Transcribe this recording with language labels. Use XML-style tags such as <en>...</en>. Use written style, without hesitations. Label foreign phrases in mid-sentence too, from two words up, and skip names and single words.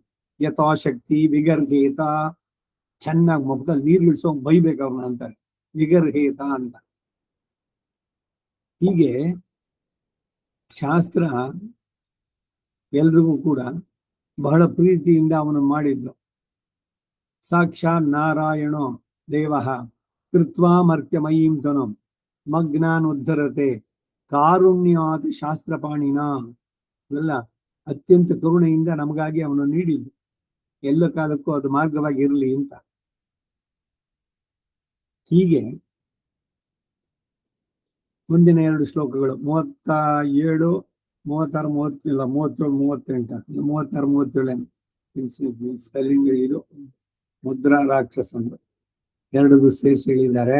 <sa>ಯಥಾಶಕ್ತಿ ವಿಗರ್ಹೇತ,</sa> <kn>ಚೆನ್ನಾಗಿ ಮುಖದಲ್ಲಿ ನೀರು ಇಳಿಸೋಂಗ್ ಬೈಬೇಕು ಅವ್ರನ್ನ ಅಂತಾರೆ, ವಿಗರ್ಹೇತ ಅಂತ. ಹೀಗೆ ಶಾಸ್ತ್ರ ಎಲ್ರಿಗೂ ಕೂಡ ಬಹಳ ಪ್ರೀತಿಯಿಂದ ಅವನು ಮಾಡಿದ್ದು.</kn> <sa>ಸಾಕ್ಷಾತ್ ನಾರಾಯಣೋ ದೇವ ಕೃತ್ವಾ ಮರ್ತ್ಯಮಯೀಂ ತನು ಮಗ್ನಾನ್ ಉದ್ಧರತೆ ಕಾರುಣ್ಯಾತ್ ಶಾಸ್ತ್ರಪಾಣಿನ.</sa> <kn>ಇವೆಲ್ಲ ಅತ್ಯಂತ ಕರುಣೆಯಿಂದ ನಮಗಾಗಿ ಅವನು ನೀಡಿದ್ದು, ಎಲ್ಲ ಕಾಲಕ್ಕೂ ಅದು ಮಾರ್ಗವಾಗಿ ಇರಲಿ ಅಂತ. ಹೀಗೆ ಮುಂದಿನ 2 ಶ್ಲೋಕಗಳು 37, 36, 37, 37 ಸ್ಪೆಲ್ಲಿಂಗ್ ಇದು ಮುದ್ರಾ ರಾಕ್ಷಸಂದು 2 ಸೇರಿಸಿ ಹೇಳಿದ್ದಾರೆ.</kn>